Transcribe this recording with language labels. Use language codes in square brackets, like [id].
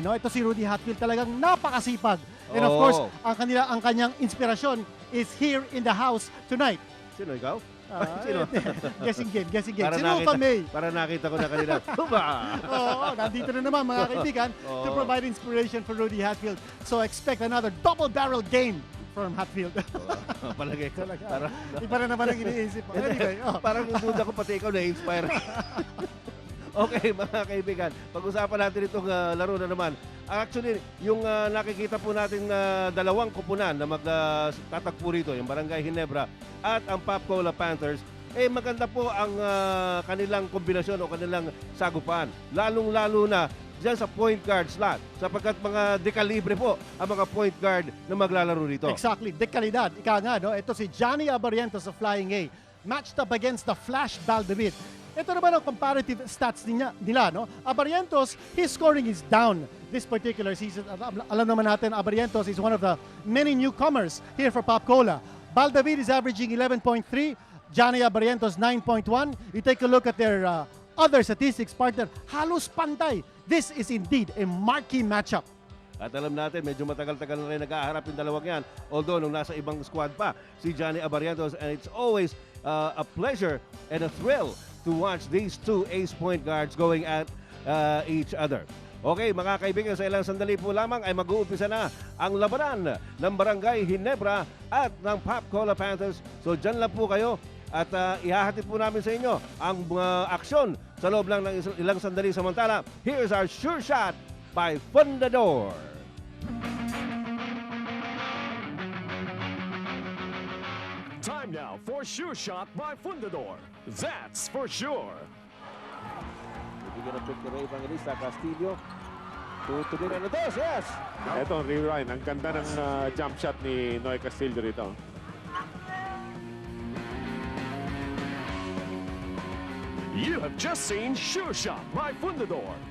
[tl] No? Ito si Rudy Hatfield talagang napakasipag. [en] And of course, [tl] ang kanyang inspirasyon [en] is here in the house tonight. [tl] Sino ikaw? Sino? Guessing game. Sino kami? Para nakita ko na kanila. Oo, nandito na naman mga kaibigan [en] to provide inspiration for Rudy Hatfield. So expect another double-barrel game from Hatfield. [tl] Palagay ko. Iba na naman ang iniisip. [en] Anyway, [tl] Parang yung duda ko pati ikaw na-inspire. Okay, mga kaibigan, pag-usapan natin itong laro na naman. Actually, yung nakikita po natin dalawang kupunan na magtatagpo rito, yung Barangay Ginebra at ang Pop Cola Panthers, maganda po ang kanilang kombinasyon o kanilang sagupan. Lalong-lalo na dyan sa point guard slot, sapagkat mga dekalibre po ang mga point guard na maglalaro rito. Exactly, dekalidad. Ika nga, no? Ito si [en] Johnny Abarrientos of Flying A, matched up against the Flash Baldavid. [tl] Ito naman ang [en] comparative stats [tl] nila, no? [en] Abarrientos, his scoring is down this particular season. [tl] Alam naman natin, [en] Abarrientos is one of the many newcomers here for Pop Cola. Baldavid is averaging 11.3, Johnny Abarrientos 9.1. You take a look at their other statistics, partner, [tl] halos pantay. [en] This is indeed a marquee matchup. [tl] At alam natin, medyo matagal-tagal na rin nag-aharap yung dalawang yan. Although, nung nasa ibang squad pa, si Johnny Abarrientos, and it's always a pleasure and a thrill to watch these two ace point guards going at each other. Okay, mga kaibigan, sa ilang sandali po lamang ay mag-uumpisa na ang labanan ng Barangay Ginebra at ng Pop Cola Panthers. So, dyan lang po kayo at ihahatid po namin sa inyo ang aksyon sa loob lang ng ilang sandali. [en] Samantala, here's our sure shot by Fundador. Time now for Sure Shot by Fundador. That's for sure. [tl] Bigyan ng pick ni Ray Evangelista. Castillo. Tumira na dos. Yes! Ito, Ryan, ang ganda ng jump shot ni Noy Castillo rito. [en] You have just seen Sure Shot by Fundador.